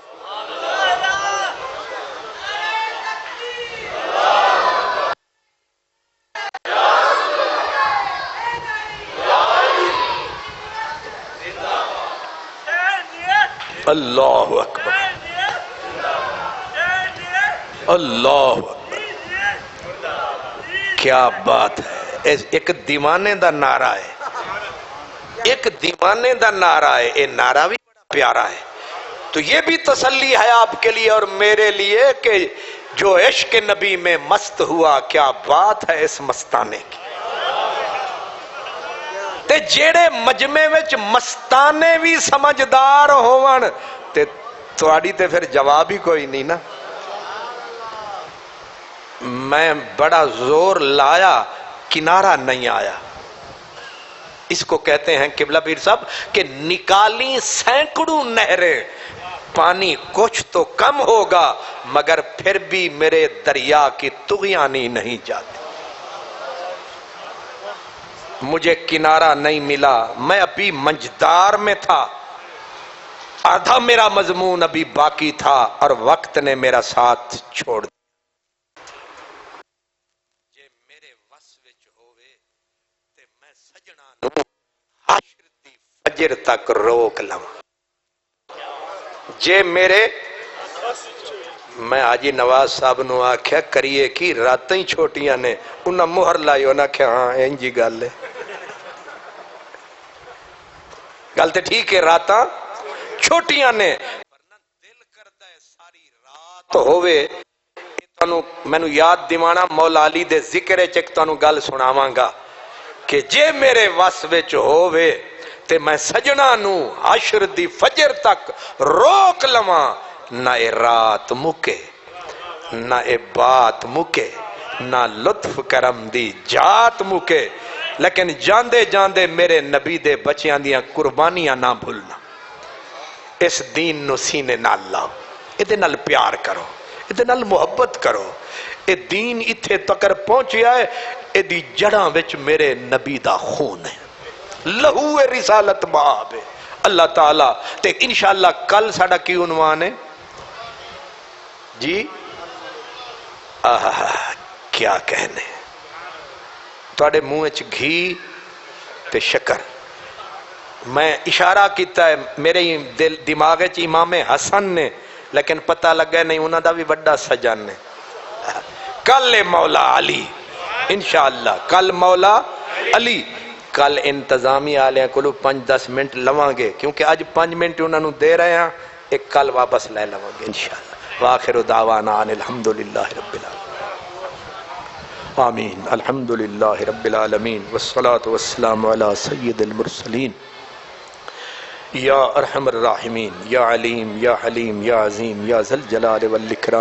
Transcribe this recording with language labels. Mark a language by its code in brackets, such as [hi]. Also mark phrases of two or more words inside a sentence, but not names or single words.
[ar] اللہ اکبر, اللہ اکبر, [ur] کیا بات ہے. [pa] ایک دیوانے دا نعرہ ہے, ایک دیوانے دا نعرہ ہے. [ur] یہ نعرہ بھی بڑا پیارا ہے. تو یہ بھی تسلی ہے آپ کے لیے اور میرے لیے کہ جو عشق نبی میں مست ہوا, کیا بات ہے اس مستانے کی. [pa] تے جیڑے مجمع وچ مستانے بھی سمجھدار ہون تے تواڈی تے پھر جواب ہی کوئی نہیں نا. میں بڑا زور لایا, کنارہ نہیں آیا. [ur] اس کو کہتے ہیں قبلہ پیر صاحب کہ نکالی سینکڑوں نہریں, پانی کچھ تو کم ہوگا مگر پھر بھی میرے دریا کی طغیانی نہیں جاتی. مجھے کنارہ نہیں ملا، میں ابھی منجدار میں تھا، آدھا میرا مضمون ابھی باقی تھا اور وقت نے میرا ساتھ چھوڑ دیا۔ [pa] جے میرے وس وچ ہووے تے میں سجنا نو حشر دی فجر تک روک لواں۔ جے میرے، میں حاجی نواز صاحب نو آکھیا کریے کی راتیں ہی چھوٹیاں نے، انہاں مہر لائی، انہاں آکھیا ہاں انجی گل ہے، گل تے ٹھیک ہے، راتاں چھوٹیاں نے، ورنہ دل کردا ہے ساری رات ہووے۔ مینوں یاد دیوانا مولا علی دے ذکر وچ ایک تانوں گل سناواں گا کہ جے میرے وس وچ ہووے تے میں سجنا نو حشر دی فجر تک روک لواں، نہ اے رات مکے، نہ اے بات مکے، نہ لطف کرم دی جات مکے، لیکن جاندے جاندے میرے نبی دے بچیاں دیاں قربانیاں نہ بھولنا۔ اس دین نو سینے نال لاؤ، ادھے نال پیار کرو، ادھے نال محبت کرو۔ اے دین اتھے تکر پہنچیا ہے، ادھی جڑاں وچ میرے نبی دا خون ہے، لہو رسالت باب ہے۔ اللہ تعالیٰ تے انشاءاللہ کل ساڑا کی عنوان ہے جی؟ [ur] کیا کہنے، [pa] تواڈے منہ وچ گھی تے شکر۔ میں اشارہ کیتا ہے میرے دماغ وچ امام حسن نے، لیکن پتہ لگا نہیں انہاں دا بھی بڑا سجن نے۔ کل مولا علی انشاءاللہ، کل مولا علی، کل انتظامی آلیاں کلو 5-10 منٹ لواں گے، کیونکہ آج 5 منٹ انہاں نو دے رہے ہیں، ایک کل واپس لے لواں گے انشاءاللہ۔ [ar] وآخر دعوانا ان الحمدللہ رب العالمین، آمین، الحمدللہ رب العالمین، والصلاة والسلام علی سید المرسلین، یا ارحم الراحمین، یا علیم، یا حلیم، یا عظیم، یا ذل جلال والاکرام۔